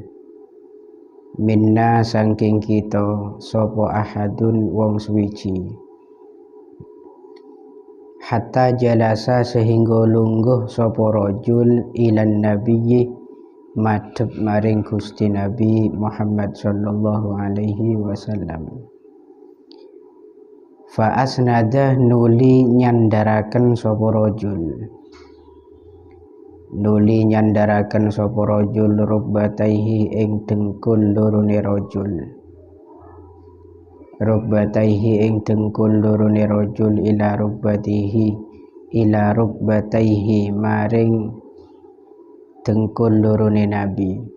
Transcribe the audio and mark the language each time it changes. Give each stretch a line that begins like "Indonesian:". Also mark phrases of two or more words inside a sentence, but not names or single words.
Javanese: minna saking kita sapa ahadun wong suwiji
Arabic: حتى جلس
Javanese: sehingga lungguh sapa rajul
Arabic: إلى النبي
Javanese: madhep maring Gusti Nabi Muhammad
Arabic: صلى الله عليه وسلم فأسند
Javanese: nuli nyandaraken sapa
Arabic: رجل ركبتيه
Javanese: ing dengkul lorone rajul
Arabic: إلى ركبتيه
Javanese: maring dengkul lorone Nabi